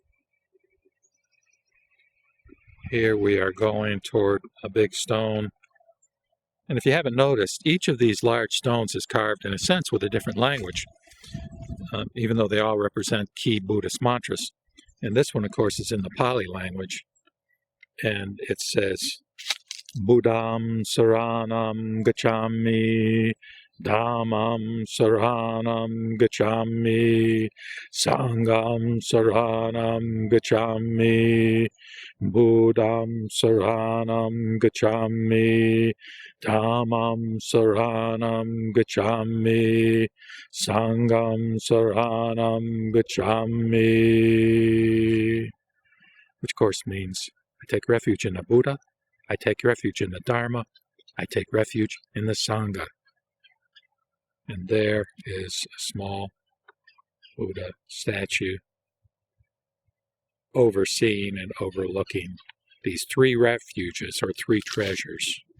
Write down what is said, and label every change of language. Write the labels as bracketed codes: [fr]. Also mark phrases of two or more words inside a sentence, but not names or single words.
[en] Here we are going toward a big stone. And if you haven't noticed, each of these large stones is carved in a sense with a different language, even though they all represent key Buddhist mantras. And this one, of course, is in the Pali language. And it says, [pi] Buddham Saranam Gacchami, Dhammam saranam gacchami, Sangham saranam gacchami, Buddham saranam gacchami, Dhammam saranam gacchami, Sangham saranam gacchami. [en] Which of course means I take refuge in the Buddha, I take refuge in the Dharma, I take refuge in the Sangha. And there is a small Buddha statue overseeing and overlooking these three refuges or three treasures.